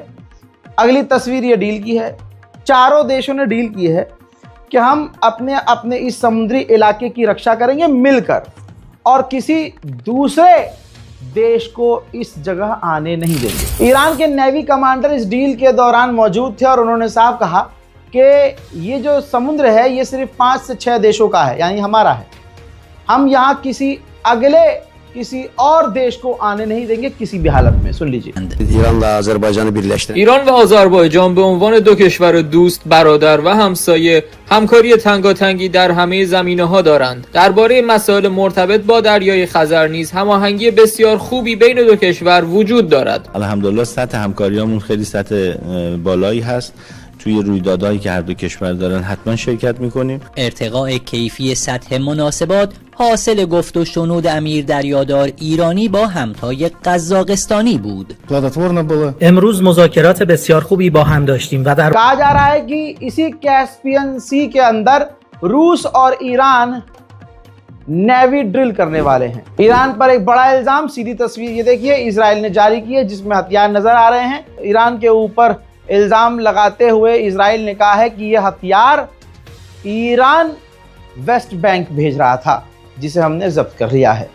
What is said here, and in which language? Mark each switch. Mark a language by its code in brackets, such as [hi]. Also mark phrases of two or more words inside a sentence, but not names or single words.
[hi] अगली तस्वीर ये डील की है, चारों देशों ने डील की है कि हम अपने अपने इस समुद्री इलाके की रक्षा करेंगे मिलकर और किसी दूसरे देश को इस जगह आने नहीं देंगे। ईरान के नेवी कमांडर इस डील के दौरान मौजूद थे और उन्होंने साफ कहा कि ये जो समुद्र है ये सिर्फ 5 से 6 देशों का है, यानी हमारा है। हम यहाँ किसी और देश को आने नहीं देंगे किसी भी हालत में। सुन लीजिए। [fa] ایران و آذربایجان به عنوان دو کشور دوست، برادر و همسایه همکاری تنگاتنگی در همه زمینه‌ها دارند. درباره مسائل مرتبط با دریای خزر نیز هماهنگی بسیار خوبی بین دو کشور وجود دارد. الحمدلله سطح همکاریامون خیلی سطح بالایی هست. توی رویدادهایی که هر دو کشور دارن حتما شرکت میکنیم. ارتقاء کیفی سطح مناسبات حاصل گفت و شنود امیر دریادار ایرانی با همتای قزاقستانی بود. امروز مذاکرات بسیار خوبی با هم داشتیم و در [hi] कहा जा रहा है कि इसी कैस्पियन सी के अंदर रूस और ईरान [en] navy drill [hi] करने वाले हैं। ईरान पर एक बड़ा इल्जाम, सीधी तस्वीर ये देखिए, इजराइल ने जारी की है जिसमें हथियार नजर आ रहे हैं। ईरान के ऊपर इल्जाम लगाते हुए इजराइल ने कहा है कि यह हथियार ईरान वेस्ट बैंक भेज रहा था जिसे हमने जब्त कर लिया है।